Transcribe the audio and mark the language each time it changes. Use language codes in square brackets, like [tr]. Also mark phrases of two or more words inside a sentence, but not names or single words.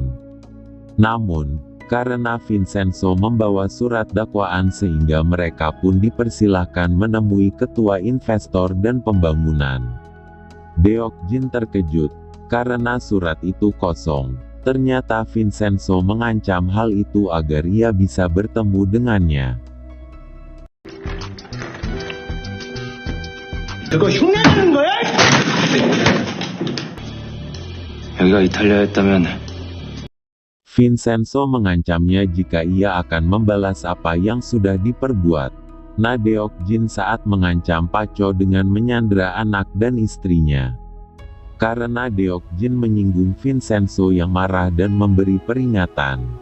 [id] Namun, karena Vincenzo membawa surat dakwaan sehingga mereka pun dipersilahkan menemui ketua investor dan pembangunan. Deok Jin terkejut karena surat itu kosong. Ternyata Vincenzo mengancam hal itu agar ia bisa bertemu dengannya. [ko] 그거 흉내내는 거야? 여기가 이탈리아였다면 [id] Vincenzo mengancamnya jika ia akan membalas apa yang sudah diperbuat. Na Deok Jin saat mengancam Pak Cho dengan menyandera anak dan istrinya. Karena Deok Jin menyinggung Vincenzo yang marah dan memberi peringatan.